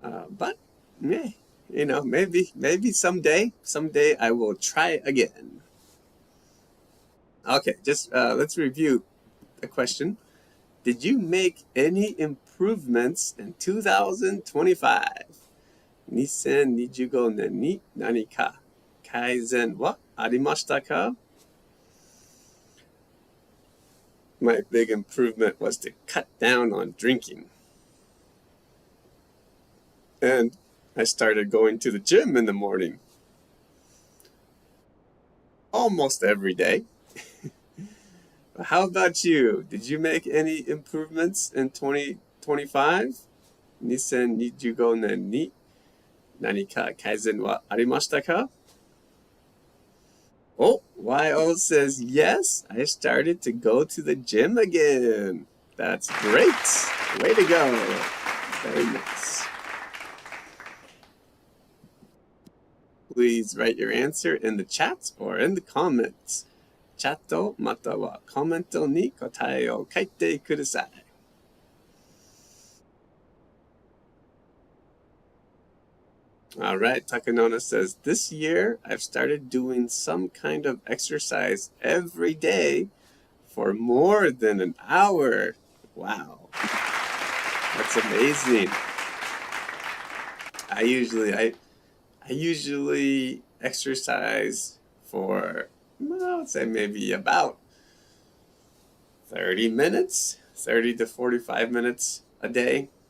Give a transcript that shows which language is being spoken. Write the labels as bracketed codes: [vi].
[en] But yeah, maybe someday I will try again. Okay, just let's review the question. Did you make any improvements in 2025? [ja] 2025年に何か改善はありましたか? [en] My big improvement was to cut down on drinking. And I started going to the gym in the morning. Almost every day. How about you? Did you make any improvements in 2025? [ja] 2025年に何か改善はありましたか? [en] Oh, YO says, yes, I started to go to the gym again. That's great. Way to go. Very nice. Please write your answer in the chat or in the comments. [ja] チャットまたはコメントに答えを書いてください。 [en] All right, Takanona says, this year I've started doing some kind of exercise every day for more than an hour. Wow, that's amazing. I usually exercise for, well, I'd say maybe about 30 minutes, 30 to 45 minutes a day.